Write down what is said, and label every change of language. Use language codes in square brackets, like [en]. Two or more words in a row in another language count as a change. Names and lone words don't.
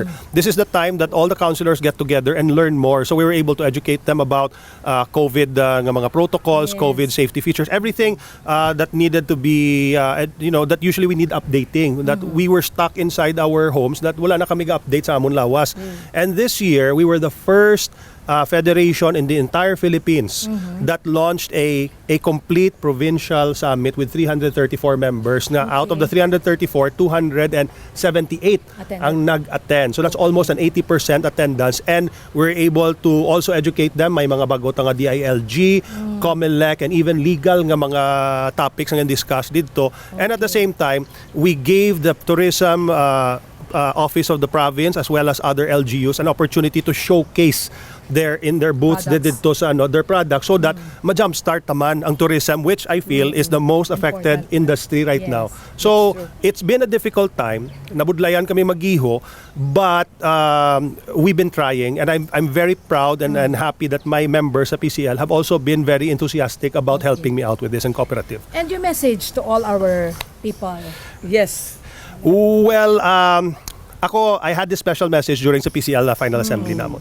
[en] This is the time that all the councilors get together and learn more. So we were able to educate them about COVID [hil] nga mga [en] protocols, COVID safety features, everything that needed to be, that usually we need updating. That we were stuck inside our homes, that [hil] wala na kami ga-update sa amon lawas. [en] And this year, we were the first federation in the entire Philippines that launched a complete provincial summit with 334 members. [hil] Na [en] out of the [hil] 334, 278 ang nag-attend. [en] So that's almost an 80% attendance, and we're able to also educate them. [hil] May mga bago nga DILG, COMELEC, [en] and even legal [hil] nga mga [en] topics nga discussed dito. And at the same time, we gave the tourism office of the province as well as other LGUs an opportunity to showcase in their booths [hil] dito sa [en] their products so that [hil] ma-jumpstart naman ang [en] tourism, which I feel is the most affected industry right now. So it's been a difficult time. [hil] Nabudlayan kami magiho, [en] but we've been trying, and I'm very proud and happy that my members sa PCL have also been very enthusiastic about helping me out with this and cooperative. And your message to all our people? Yes. Well, I had this special message during the PCL final assembly namon.